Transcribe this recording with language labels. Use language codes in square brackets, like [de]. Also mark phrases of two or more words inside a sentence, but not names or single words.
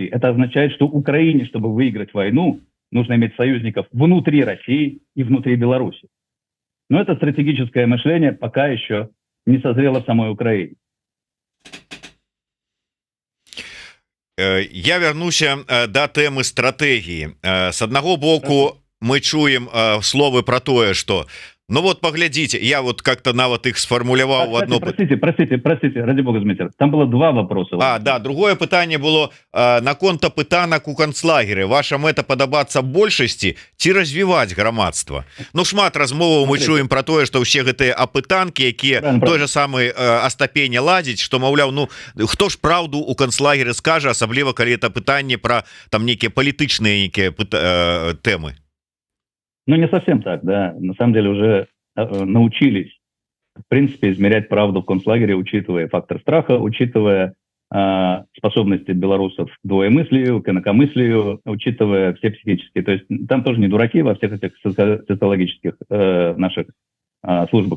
[ru] Это означает, что Украине, чтобы выиграть войну, нужно иметь союзников внутри России и внутри Беларуси. Но это стратегическое мышление пока еще не созрело в самой Украине. [be] Я вярнуся да тэмы стратэгіі. С аднаго боку мы чуем словы про тое, [ru] что ну вот поглядите, я вот как-то нават их сфармуляваў в одно. Простите, ради бога, Змитер, там было два вопроса. [be] Да, другое пытанне было наконт апытанак у канцлагеры. Ваша мэта падабацца большасці ці развіваць грамадства? Ну шмат размоваў мы чуем про тое, что ўсе гэтыя апытанкі, якія той же самы Астапеня ладзіць, что маўляў, ну хто ж праўду у канцлагеры скажа, асабліва калі это пытанне про там некія палітычныя некія тэмы. [ru] Ну, не совсем так, да. На самом деле уже научились, в принципе, измерять правду в концлагере, учитывая фактор страха, учитывая способности белорусов к двоемыслию, к инакомыслию, учитывая все психические. То есть там тоже не дураки во всех этих социологических наших службах.